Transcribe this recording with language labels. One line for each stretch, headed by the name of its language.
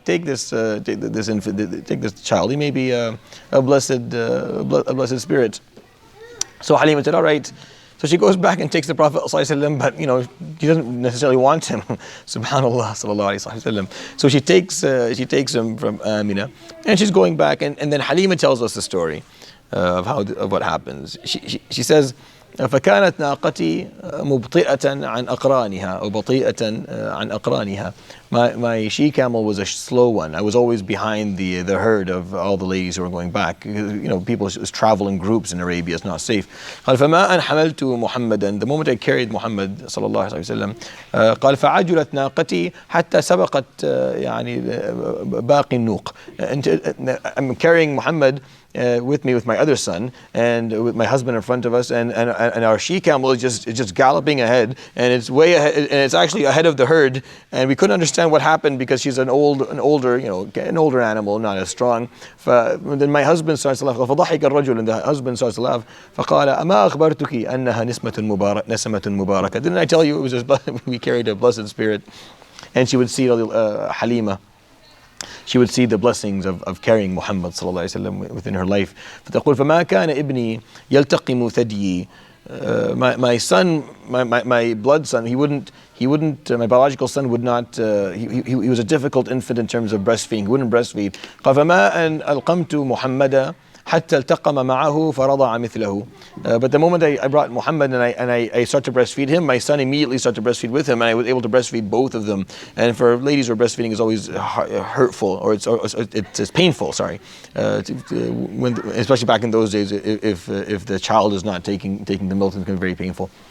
English: Take this infant, take this child. He may be a blessed spirit. So Haleema said, all right. So she goes back and takes the Prophet ﷺ, but she doesn't necessarily want him. Subhanallah sallallahu alaihi wasallam. So she takes him from Amina, and she's going back, and then Haleema tells us the story of what happens.
Arabic: She says, فكانت ناقتي مبطئة عن أقرانها أو بطيئة عن أقرانها.
English: My she camel was a slow one. I was always behind the herd of all the ladies who were going back. People travel in groups in Arabia. It's not safe.
Arabic: قال فما أن حملت محمدا.
English: The moment I carried Muhammad
Arabic: صلى الله عليه وسلم قال فعجلت ناقتي حتى سبقت باقي النوق.
English: I'm carrying Muhammad, with me with my other son, and with my husband in front of us, and our she camel is just galloping ahead, and it's way ahead, and it's actually ahead of the herd, and we couldn't understand what happened because she's an older animal, not as strong. Then my husband starts to laugh,
Arabic: فضحك الرجل,
English: and the husband starts to laugh.
Arabic: فقال أما أخبرتك أنها نسمة مباركة.
English: Didn't I tell you it was we carried a blessed spirit? And she would see Haleema. She would see the blessings of carrying Muhammad sallallahu alaihi wasallam within her life.
Arabic: فتقول فما كان ابني يلتقم ثديي.
English: My son, my blood son, he wouldn't. My biological son would not. He was a difficult infant in terms of breastfeeding. He wouldn't breastfeed.
Arabic: قال فما أن ألقمت محمدا حتى التقم معه فرضع مثله.
English: But the moment I brought Muhammad and I start to breastfeed him, my son immediately started to breastfeed with him, and I was able to breastfeed both of them. And for ladies where breastfeeding is always hurtful, or it's painful. Sorry, especially back in those days, if the child is not taking the milk, it's very painful.